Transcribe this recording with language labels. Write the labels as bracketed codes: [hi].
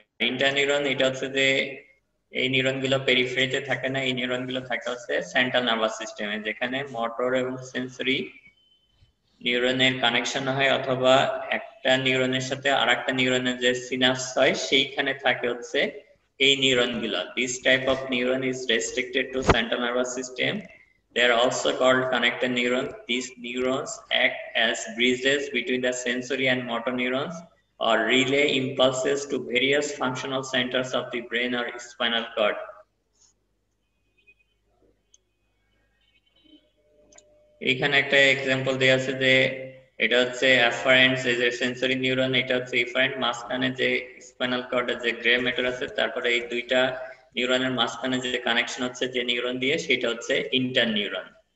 [bn] Inter neuron এটা হচ্ছে যে এই নিউরন গুলো পেরিফেরিতে থাকে না, এই নিউরন গুলো থাকে হচ্ছে সেন্ট্রাল নার্ভাস সিস্টেমে, যেখানে মোটর এবং সেন্সরি নিউরনের কানেকশন হয় অথবা একটা নিউরনের সাথে আরেকটা নিউরনের যে সিনাপস হয় সেইখানে থাকে হচ্ছে এই নিউরনগুলো। [en] This type of neuron is restricted to central nervous system. They are also called connected neurons. These neurons act as bridges between the sensory and motor neurons or relay impulses to various functional centers of the brain or spinal cord. [bn] এখানে একটা example দেয়া আছে যে এটা হচ্ছে afferent যে sensory neuron, এটা হচ্ছে এফারেন্ট, মাঝখানে যে স্পাইনাল কর্ডের যে গ্রে ম্যাটার আছে, তারপরে এই দুইটা নিউরনের মাঝখানে যে কানেকশন হচ্ছে যে নিউরন দিয়ে সেটা হচ্ছে ইন্টার নিউরন।